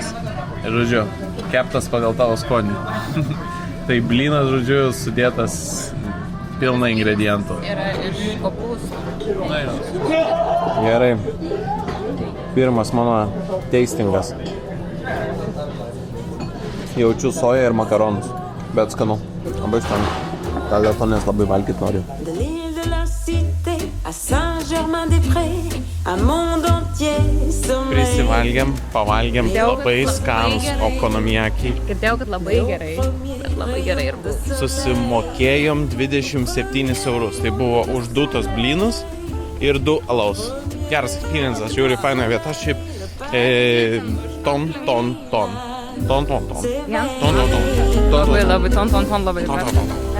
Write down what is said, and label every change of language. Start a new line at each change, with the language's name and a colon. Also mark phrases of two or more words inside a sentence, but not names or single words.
Lithuanian: Žodžiu, keptas pagal tavo skonį. Tai blynas, žodžiu, sudėtas pilna ingredientų. Yra iš kopūstų. Gerai. Pirmas mano tastingas. Jaučiu soją ir makaronus. Bet skanu. Labai skanu. Gal dėl to, nes labai valgyt noriu.
French: De l'île de la Cité à Saint-Germain-des-Prés, un monde entier sommeille.
Lithuanian: Prisivalgėm, pavalgėm, labai skanus gerai. okonomijakiai. Girdėjau, kad labai gerai, bet labai gerai ir buvo. Susimokėjom 27 eurus. Tai buvo už 2 tos blynus ir 2 alaus. Geras experiences, žiūri, faina vieta, šiaip ton. Ja. Ton. Labai, labai, ton, labai. Ton.